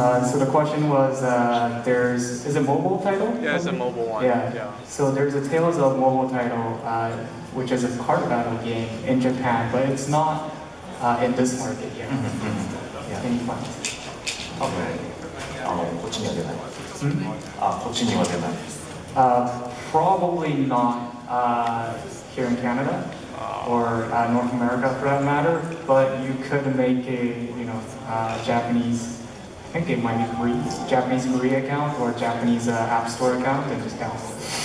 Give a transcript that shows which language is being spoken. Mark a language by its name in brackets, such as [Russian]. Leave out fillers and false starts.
[English] So the question was, is it a mobile title? Yeah, it's a mobile one. Yeah. So there's a Tales of mobile title, which is a card battle game in Japan, but it's not in this market yet. Any plans? [Japanese] 多分こっちには出ない。こっちには出ない。 [English] Probably not here in Canada or North America for that matter, but you could make a Japanese. I think it might be free, Japanese free account or Japanese App Store account and just download it.